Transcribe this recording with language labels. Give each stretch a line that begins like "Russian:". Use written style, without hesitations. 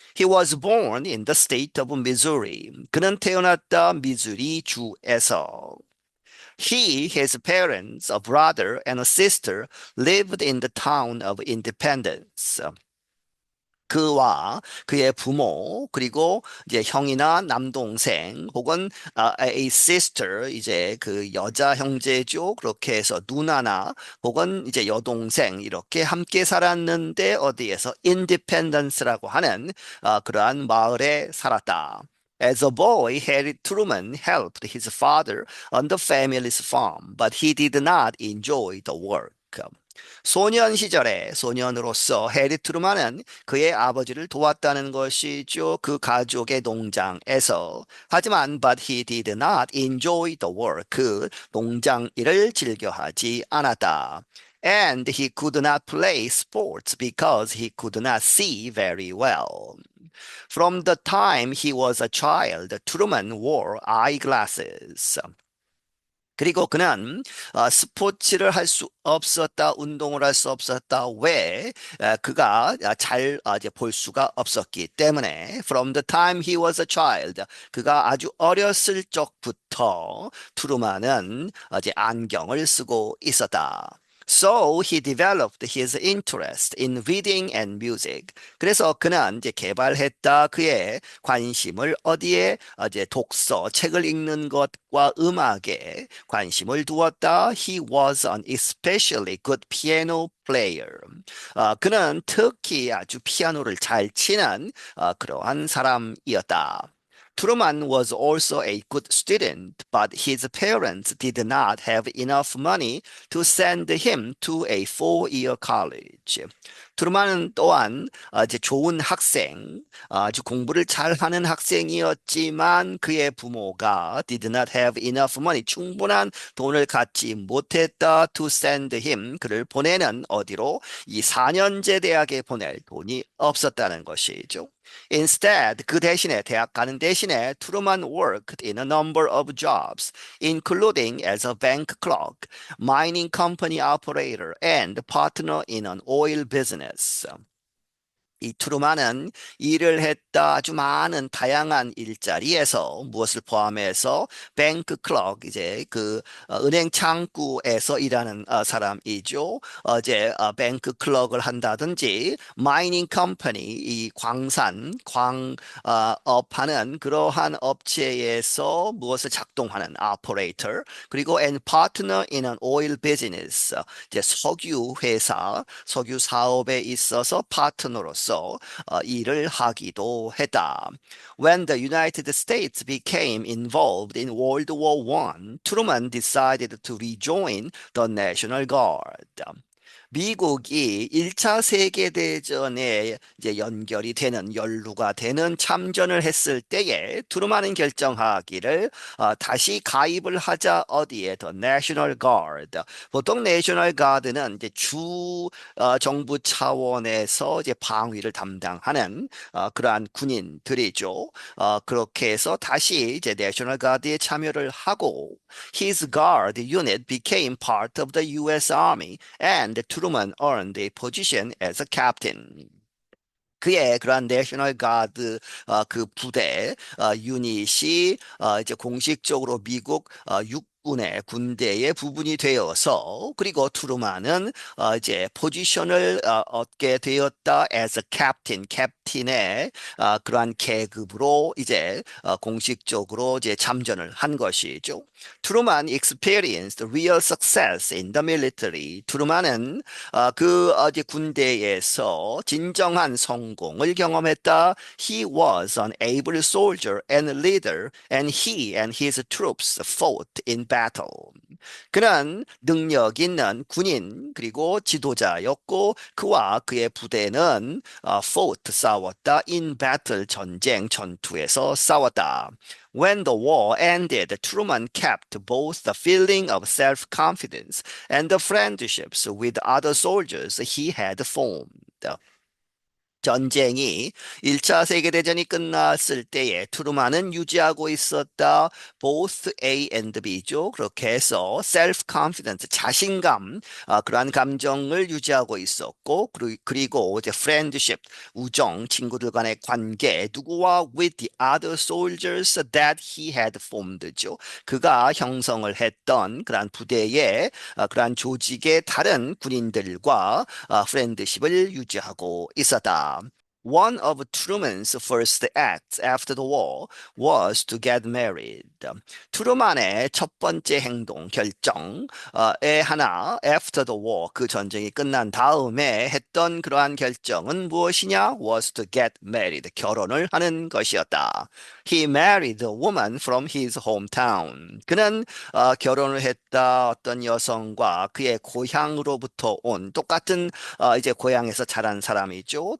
English: He was born in the state of Missouri.
Korean: 그는 태어났다 미주리 주에서.
English: His parents, a brother and a sister, lived in the town of Independence.
Korean: 그와 그의 부모 그리고 이제 형이나 남동생 혹은
English: a sister
Korean: 이제 그 여자 형제죠. 그렇게 해서 누나나 혹은 이제 여동생 이렇게 함께 살았는데 어디에서 인디펜던스라고 하는 그러한 마을에 살았다.
English: As a boy, Harry Truman helped his father on the family's farm, but he did not enjoy the work.
Korean: 소년 시절에 소년으로서 해리 트루만은 그의 아버지를 도왔다는 것이죠. 그 가족의 농장에서. 하지만
English: but he did not enjoy the work.
Korean: 그 농장 일을 즐겨하지 않았다.
English: And he could not play sports because he could not see very well. From the time he was a child, Truman wore eyeglasses.
Korean: 그리고 그는 스포츠를 할 수 없었다, 운동을 할 수 없었다. 왜? 그가 잘 이제 볼 수가 없었기 때문에.
English: From the time he was a child,
Korean: 그가 아주 어렸을 적부터 트루만은 이제 안경을 쓰고 있었다.
English: So he developed his interest in reading and music.
Korean: 그래서 그는 이제 개발했다 그의 관심을 어디에 이제 독서, 책을 읽는 것과 음악에 관심을 두었다.
English: He was an especially good piano player.
Korean: 그는 특히 아주 피아노를 잘 치는 그러한 사람이었다.
English: Truman was also a good student, but his parents did not have enough money to send him to a four-year college.
Korean: 트루만은 또한 이제 좋은 학생, 아주 공부를 잘하는 학생이었지만 그의 부모가
English: did not have enough money,
Korean: 충분한 돈을 갖지 못했다
English: to send him,
Korean: 그를 보내는 어디로 이 4년제 대학에 보낼 돈이 없었다는 것이죠.
English: Instead,
Korean: 그 대신에 대학 가는 대신에
English: 트루만 worked in a number of jobs, including as a bank clerk, mining company operator, and partner in an oil business.
Korean: 이 트루만은 일을 했다 아주 많은 다양한 일자리에서 무엇을 포함해서 뱅크 클럭 이제 그 은행 창구에서 일하는 사람이죠. 이제 뱅크 클럭을 한다든지 마이닝 컴퍼니 이 광산 광업하는 그러한 업체에서 무엇을 작동하는 오퍼레이터 그리고
English: and partner in an oil business
Korean: 이제 석유 회사 석유 사업에 있어서 파트너로서 일을 하기도 했다.
English: When the United States became involved in World War I, Truman decided to rejoin the National Guard.
Korean: 미국이 1차 세계대전에 이제 연결이 되는 연루가 되는 참전을 했을 때에 트루만은 결정하기를 다시 가입을 하자 어디에 더 내셔널 가드. 보통 내셔널 가드는 이제 주 정부 차원에서 이제 방위를 담당하는 그러한 군인들이죠. 그렇게 해서 다시 이제 내셔널 가드에 참여를 하고
English: his guard unit became part of the US Army and Truman earned a position as a captain.
Korean: 그의 그러한 내셔널 가드 그 부대 유닛이 이제 공식적으로 미국 육군의 군대의 부분이 되어서 그리고 트루만은 이제 포지션을 얻게 되었다
English: as a captain,
Korean: 캡틴의 그러한 계급으로 이제 공식적으로 이제 참전을 한 것이죠.
English: 트루만 experienced real success in the military.
Korean: 트루만은 그 어디 군대에서 진정한 성공을 경험했다.
English: He was an able soldier and leader, and he and his troops fought in battle.
Korean: 그는 능력 있는 군인 그리고 지도자였고 그와 그의 부대는
English: fought
Korean: 싸웠다.
English: in battle
Korean: 전쟁 전투에서 싸웠다.
English: When the war ended, Truman kept both the feeling of self-confidence and the friendships with other soldiers he had formed.
Korean: 전쟁이 1차 세계대전이 끝났을 때에 트루만은 유지하고 있었다.
English: both A and B
Korean: 죠. 그렇게 해서 self-confidence, 자신감, 그러한 감정을 유지하고 있었고, 그리고 이제 friendship, 우정, 친구들 간의 관계, 누구와
English: with the other soldiers that he had formed
Korean: 죠. 그가 형성을 했던 그러한 부대의 그러한 조직의 다른 군인들과 프렌드십을 유지하고 있었다. One of Truman's first acts after the war was to get married. 트루만의 첫 번째 행동, 결정의 하나,
English: after the war,
Korean: 그 전쟁이 끝난 다음에 했던 그러한 결정은 무엇이냐?
English: was to get married,
Korean: 결혼을 하는 것이었다. He married a woman from his hometown. 그는 결혼을 했다 어떤 여성과 그의 고향으로부터 온 똑같은 이제 고향에서 자란 사람이죠.